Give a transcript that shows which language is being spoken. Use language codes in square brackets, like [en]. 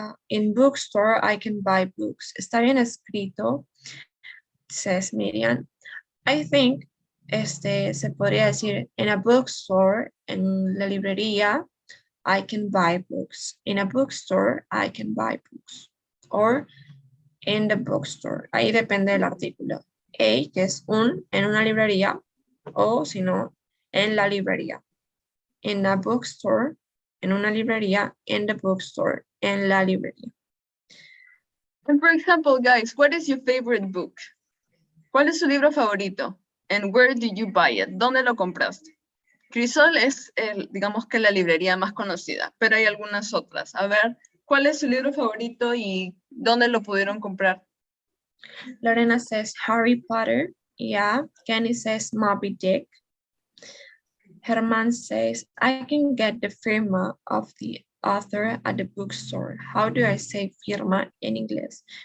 [en] In bookstore, I can buy books. [es] Está bien escrito, [en] says Miriam. I think [es] se podría decir, [en] in a bookstore, [es] en la librería, [en] I can buy books. In a bookstore, I can buy books. Or in the bookstore. [es] Ahí depende del artículo. A, que es en una librería, o si no, en la librería. [en] In a bookstore, [es] en una librería, [en] in the bookstore, [es] en la librería. [en] And for example, guys, what is your favorite book? [es] ¿Cuál es su libro favorito? [en] And where did you buy it? [es] ¿Dónde lo compraste? Crisol es, digamos que la librería más conocida, pero hay algunas otras. A ver, ¿cuál es su libro favorito y dónde lo pudieron comprar? [en] Lorena says Harry Potter. Yeah. Kenny says Moby Dick. Herman says, I can get the firma of the author at the bookstore. How do I say firma in English?